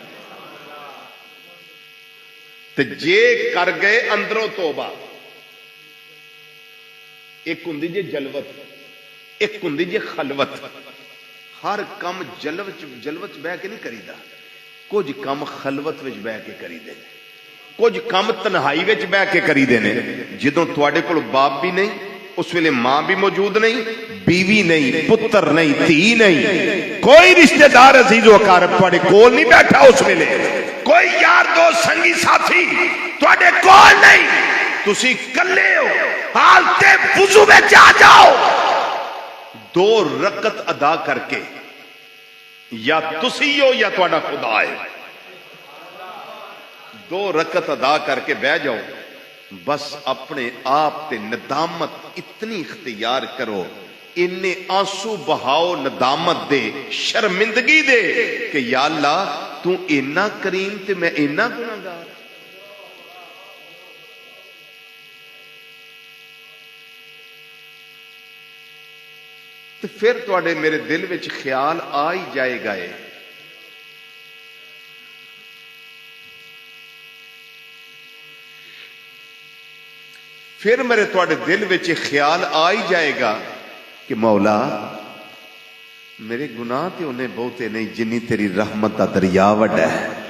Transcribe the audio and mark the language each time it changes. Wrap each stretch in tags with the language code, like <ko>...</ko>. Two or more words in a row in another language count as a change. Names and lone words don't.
<pa>تے جے کر گئے اندروں توبہ، ایک ہوندی جے جلوت، ایک ہوندی جے خلوت۔ ہر کم جلوت بہ کے نہیں کریدا، کچھ کم خلوت وچ بہ کے کری دے، کچھ کم تنہائی وچ بہ کے کری دے نے۔ جدوں تواڈے کول باپ بھی نہیں، اس ویلے ماں بھی موجود نہیں، بیوی نہیں، پتر نہیں، دھی نہیں، کوئی رشتہ دار عزیز و اقارب تواڈے کول نہیں بیٹھا، اس ویلے کوئی یار دوست سنگی ساتھی تواڈے کول نہیں، تسی کلے ہو، حالت وضو وچ آ جاؤ، 2 رکعت ادا کر کے، یا تسی ہو یا تواڈا خدا ہے، 2 رکعت ادا کر کے بہ جاؤ، بس اپنے آپ تے ندامت اتنی اختیار کرو، اینے آنسو بہاؤ ندامت دے، شرمندگی دے کہ یا اللہ تو اینا کریم تے میں اینا گناہگار. تو پھر تہاڈے میرے دل وچ خیال آ ہی جائے گا ہے پھر میرے تہاڈے دل وچ خیال آ ہی جائے گا کہ مولا میرے گناہ تے انہیں بہتے نہیں جنی تیری رحمت کا دریا وڈا ہے.</pa>